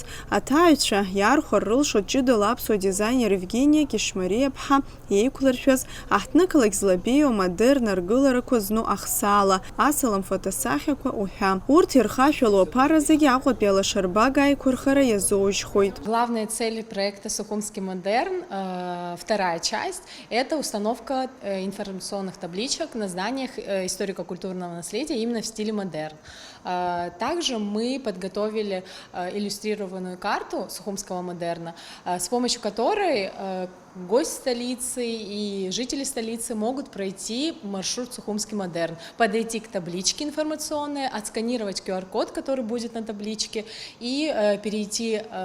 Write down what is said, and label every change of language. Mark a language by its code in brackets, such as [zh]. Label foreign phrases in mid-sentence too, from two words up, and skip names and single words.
[ab] Аҭаҩцәа иаархәар рылшо ҷыдала аԥсуа дизайнер Евгения Кишмариаԥҳа иеиқәлыршәаз аҳҭнықалақь злабеиоу модерн аргыларақәа зну ахсаала, асалам фотосахьақәа уҳәа. Урҭ ирхашәало аԥара зегьы Аҟәатәи алашарбага аиқәырхара иазоужьхоит. [ru] Главная цель проекта «Сухумский модерн», вторая часть, это установка информационных табличек на зданиях историко-культурного наследия именно в стиле модерн. Также мы подготовили иллюстрированную карту Сухумского модерна, с помощью которой гость столицы и жители столицы могут пройти маршрут Сухумский модерн, подойти к табличке информационной, отсканировать QR-код, который будет на табличке, и перейти